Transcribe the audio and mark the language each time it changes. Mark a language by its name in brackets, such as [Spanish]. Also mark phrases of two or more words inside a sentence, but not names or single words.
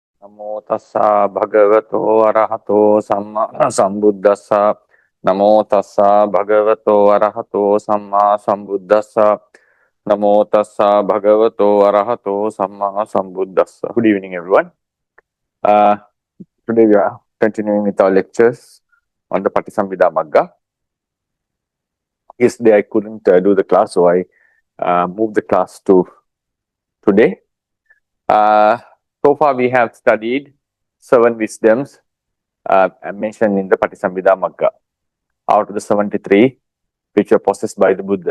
[Pali] Namo tassa bhagavato arahato samma sambuddhassa. Namo tassa bhagavato arahato samma sambuddhassa. Namo tassa bhagavato arahato samma sambuddhassa. [English] Good evening, everyone. Today we are continuing with our lectures on the Patisambhida Magga. Yesterday I couldn't do the class, so I moved the class to today. So far we have studied 7 wisdoms mentioned in the Patisambhida Magga out of the 73 which were possessed by the Buddha.